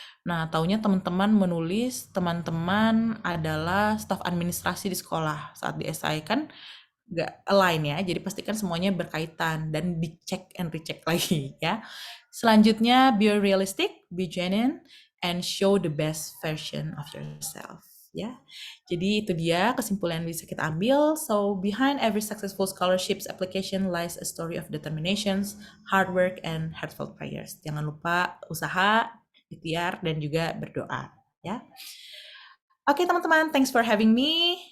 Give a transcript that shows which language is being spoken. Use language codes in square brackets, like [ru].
[id] Nah, taunya teman-teman menulis teman-teman adalah staf administrasi di sekolah saat di SI kan nggak align ya. Jadi pastikan semuanya berkaitan dan dicek [en] and recheck [id] lagi ya. [en] Selanjutnya, be realistic, be genuine, and show the best version of yourself. [id] Ya, jadi itu dia kesimpulan yang bisa kita ambil. [en] So, behind every successful scholarships application lies a story of determinations, hard work, and heartfelt prayers. [id] Jangan lupa usaha, ikhtiar, dan juga berdoa. Ya. Oke teman-teman, [en] thanks for having me.